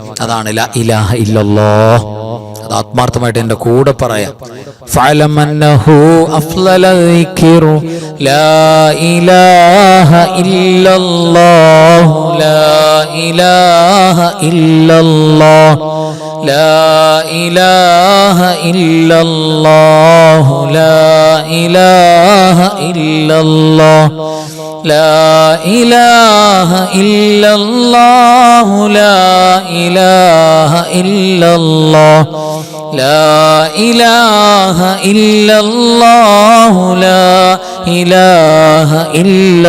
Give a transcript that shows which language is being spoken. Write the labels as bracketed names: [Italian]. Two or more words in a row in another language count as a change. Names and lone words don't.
[Malayalam] അതാണ് [Arabic] لا إله إلا الله. [Malayalam] അത് ആത്മാർത്ഥമായിട്ട് എൻ്റെ കൂടെ പറയാം. [Arabic] فاعلم أنه أفضل الذكر لا إله إلا الله لا إله إلا الله ലാ ഇലാഹ ഇല്ലല്ലാഹ് لا إله إلا الله لا إله إلا الله لا إله إلا الله لا إله إلا الله لا إله إلا الله لا إله إلا